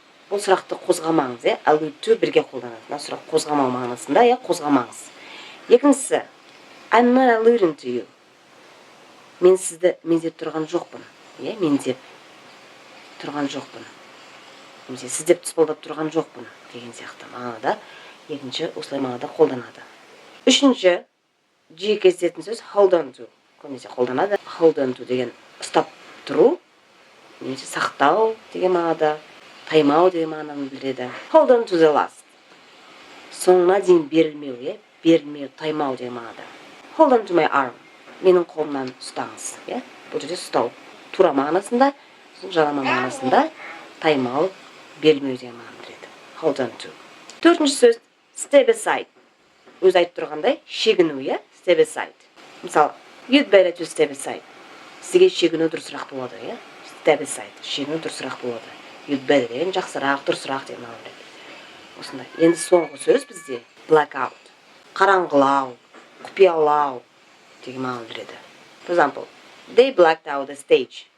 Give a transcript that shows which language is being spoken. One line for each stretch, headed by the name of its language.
Kazakh: Бұл сұрақты қозғамаңыз, allude to бірге қолданады. Мына сұрақ қозғамау мағынасында, қозғамаңыз.
English: Екіншісі, I'm not alluding to you.
Kazakh: Мен сізді меңзеп тұрған жоқпын. Меңзеп тұрған жоқпын. Немесе сіздеп тұспалдап тұрған жоқпын деген сияқты мағынада, екінші осылай мағынада қолданады. Үшінші, жиі кездесетін сөз hold on to. Көбінесе қолданады. Hold on to деген ұстап тұру, немесе сақтау деген мағынада, таймау деген мағынаны білдіреді.
English: Hold on to the last.
Kazakh: Соңына дейін берілмеу, берілмеу, таймау деген мағынада.
English: Hold on to my arm.
Kazakh: Менің қолымнан ұстаңыз. Бұл жерде ұстау. Тура мағынасында, жалама мағынасында, таймау, берілмеу деген мағынаны білдіреді.
English: Hold on to.
Kazakh: Төртінші сөз step aside. Өз айтып тұрғандай, шегіну, step aside.
English: Мысалы, you'd better to step aside.
Kazakh: Сізге шегіну дұрысырақ болады, step aside. Шегіну дұрысырақ болады. You'd better деген жақсырақ, дұрысырақ деген мағынаны білдіреді. Осындай. Енді соңғы сөз бізде blackout. Қараңғылау, құпиялау деген мағынаны білдіреді.
English: For example, they blacked out the stage.